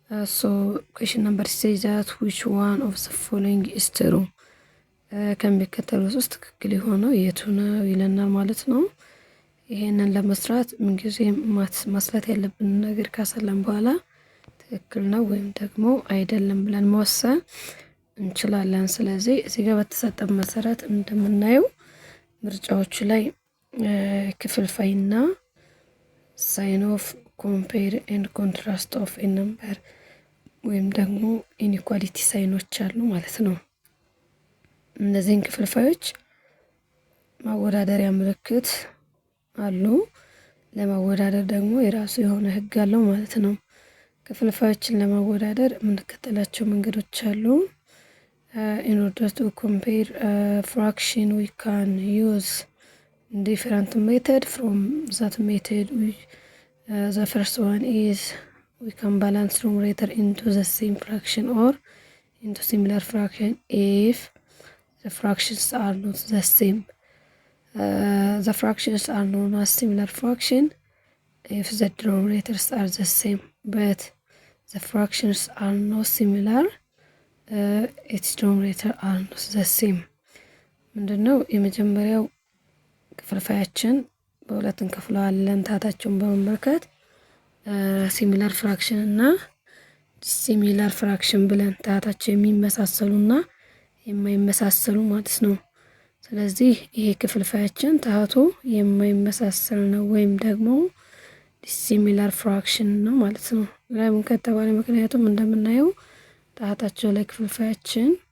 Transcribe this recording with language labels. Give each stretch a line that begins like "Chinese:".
English: So question number says that which one of the following is true?
Amharic: ከሚከተሉት ውስጥ ትክክል የሆነው የቱ ነው ይለናል ማለት ነው። ይሄንን ለመስራት ምንጊዜም ማስላት ያለብን ነገር ካሰላም በኋላ ትክክል ነው ወይም ደግሞ አይደለም ብለን መወሰን እንችላለን። ስለዚህ እዚህ ጋር በተሰጠን መሰረት እንደምናየው ምርጫዎቹ ላይ ክፍልፋይና
English: ሳይን ኦፍ ኮምፔር ኤንድ ኮንትራስት ኦፍ ኤ ነምበር
Amharic: ወይም ደግሞ ኢንኢኳሊቲ ሳይኖች አሉ ማለት ነው። እነዚህን ክፍልፋዮች ማወዳደሪያ ምልክት አሉ። ለማወዳደር ደግሞ የራሱ የሆነ ህግ አለው ማለት ነው። ክፍልፋዮችን ለማወዳደር የምንከተላቸው መንገዶች አሉ።
English: in order to compare fraction we can use different method. From that method the first one is we can balance numerator into the same fraction or into similar fraction if the fractions are not the same. The fractions are known as similar fraction if the denominators are the same, but the fractions are not similar its denominator are not the same.
Amharic: ምንድነው የመጀመሪያው ክፍልፋያችን በሁለት እንከፍለዋለን። ታታቸውን በመመልከት ሲሚላር ፍራክሽን እና ዲሲሚላር ፍራክሽን ብለን ታታቸው የሚመሳሰሉና የማይመሳሰሉ ማለት ነው። ስለዚህ ይሄ ክፍልፋያችን ታቱ የማይመሳሰል ነው ወይም ደግሞ ዲሲሚላር ፍራክሽን ነው ማለት ነው። ለምን ከተባለ ምክንያቱም እንደምናየው ታታቸው ላይ ክፍልፋያችን